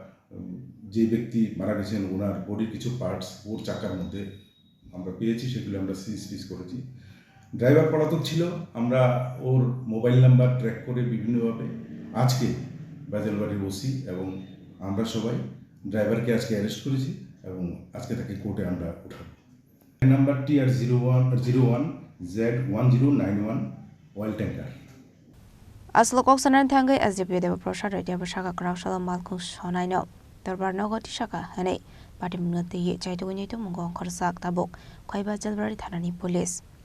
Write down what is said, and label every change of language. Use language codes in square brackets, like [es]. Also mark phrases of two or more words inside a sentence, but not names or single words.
[bn] যে ব্যক্তি মারা গেছেন ওনার বডির কিছু পার্টস ওর চাকার মধ্যে আমরা পেয়েছি সেগুলো আমরা সিজ করেছি ড্রাইভার পলাতক ছিল আমরা ওর [en] mobile number [bn] ট্র্যাক করে বিভিন্নভাবে আজকে বাজারবাড়ির ওসি এবং আমরা সবাই ড্রাইভারকে আজকে অ্যারেস্ট করেছি এবং আজকে তাকে কোর্টে আমরা উঠাবো নাম্বারটি আর 01Z1091 [en] oil tanker [trp] Aslo koksanan thangai SDPO Devaprasad Roy Devashaka Krakshala Malkhung Sonaino Darbar Nogoti Shaka Hanei Party Munati Ye Chaitu Winito Mungong Korsak Tabok Khwai Bajalbari Thanani Police